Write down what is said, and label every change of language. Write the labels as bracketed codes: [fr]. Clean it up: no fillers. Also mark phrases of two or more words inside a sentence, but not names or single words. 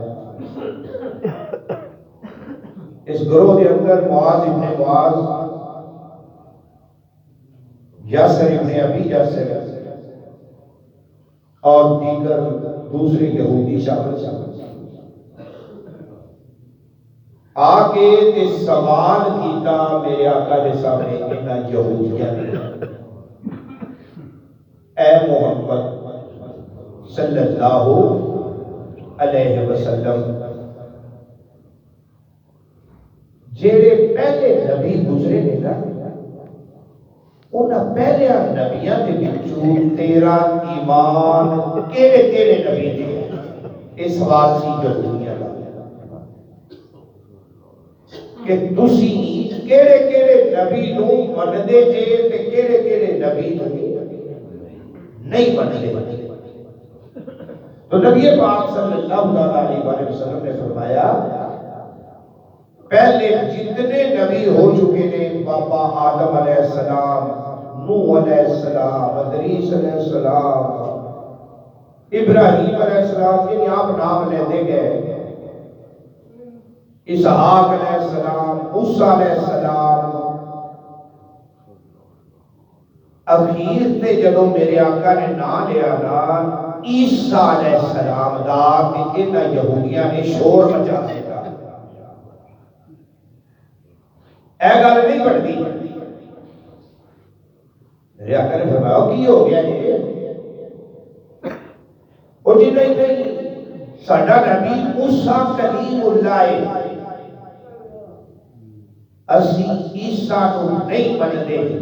[ur] اس گروہ کے اندر معاذ ابن معاذ، یاسر ابن ابی یاسر اور دیگر دوسرے یہودی شامل تھے. [pa] آگے تے سوال کیتا میرے آقا دے سامنے انہاں یہودیاں نے، اے محمد [ar] صلی اللہ علیہ وسلم، [pa] جیڑے پہلے نبی گزرے نے نا، انہاں پہلے نبیاں دے وچوں تیرا ایمان کیڑے کیڑے نبی دے؟ اس سوال سی یہودیاں دا کہ تسی کیڑے کیڑے نبی نو مندے جے تے کیڑے کیڑے نبی نو نہیں مندے. تو نبی پاک [ar] صلی اللہ علیہ وسلم [pa] نے فرمایا پہلے جتنے نبی ہو چکے نے، باپا آدم [ar] علیہ السلام، [pa] نوح [ar] علیہ السلام، [pa] ادریس [ar] علیہ السلام، [pa] ابراہیم [ar] علیہ السلام، [pa] یعنی آپ نام لیتے گئے، اسحاق [ar] علیہ السلام، [pa] موسیٰ [ar] علیہ السلام، [pa] اخیر تے جدوں میرے آقا نے نام لیا نا عیسیٰ [ar] علیہ السلام [pa] دا، کہ انہاں یہودیاں نے شور مچا دیا. اے گل نہیں بڑھتی. میرے آقا نے فرمایا کی ہو گیا یہ؟ وہ جی نہیں، ساڈا نبی موسیٰ کلیم اللہ ہے، اسی عیسیٰ کو نہیں مانتے.